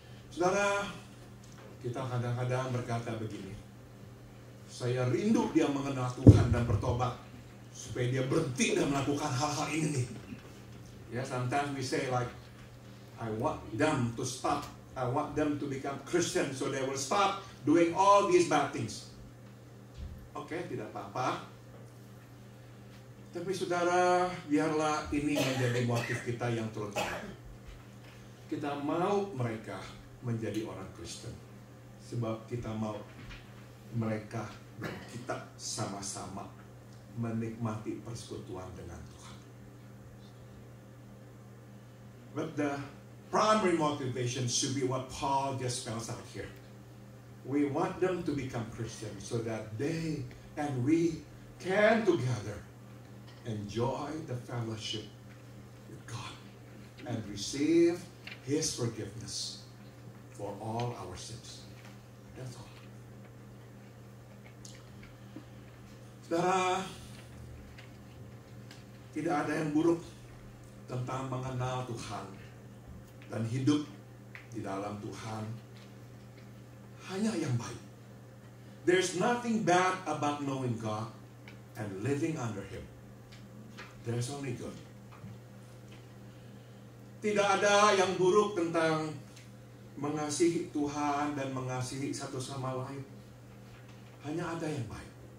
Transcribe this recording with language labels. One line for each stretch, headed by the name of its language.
Indonesian: Saudara, kita kadang-kadang berkata begini, saya rindu dia mengenal Tuhan dan bertobat supaya dia berhenti dan melakukan hal-hal ini nih.
English: Ya, sometimes we say like, I want them to stop. I want them to become Christian so they will stop doing all these bad things.
Indonesian: Oke, tidak apa-apa. Tapi saudara, biarlah ini menjadi motif kita yang terutama. Kita mau mereka menjadi orang Kristen. Sebab kita mau mereka dan kita sama-sama menikmati persekutuan dengan Tuhan.
English: But the primary motivation should be what Paul just spells out here. We want them to become Christians so that they and we can together enjoy the fellowship with God and receive His forgiveness for all our sins. That's all.
Indonesian: Saudara, tidak ada yang buruk tentang mengenal Tuhan dan hidup di dalam Tuhan. Hanya yang baik.
English: There's nothing bad about knowing God and living under Him. There's only good.
Indonesian: Tidak ada yang buruk tentang mengasihi Tuhan dan mengasihi satu sama lain. Hanya ada yang baik.